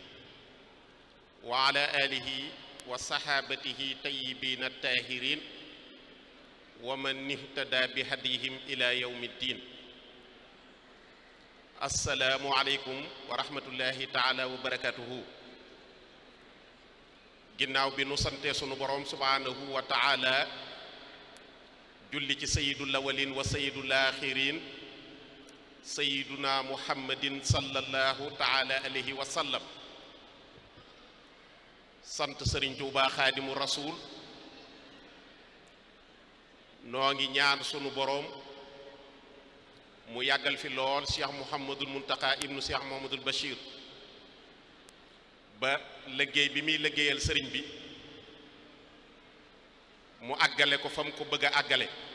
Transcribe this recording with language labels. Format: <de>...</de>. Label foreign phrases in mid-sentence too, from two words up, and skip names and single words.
<ar>وعلى آله وصحابته طيبين الطاهرين ومن اهتدى بهديهم إلى يوم الدين السلام عليكم ورحمة الله تعالى وبركاته</ar> <wo>ginnaaw bi nu sante sunu borom</wo> <ar>سبحانه و تعالى</ar> <wo>julli ci</wo> <ar>سيد الأولين و سيد الآخرين سيدنا محمد صلى الله تعالى عليه و سلم</ar> <wo>sant Sëriñ Tuubaa</wo> <ar>خادم الرسول</ar> <wo>noo ngi ñaan sunu borom mu yàggal fi lool cheikh Mouhamadul Muntaqa ibnu cheikh Mouhamadul Bachir ba liggéey bi muy liggéeyal sëriñ bi mu àggale ko fa mu ko bëgg a àggale</wo>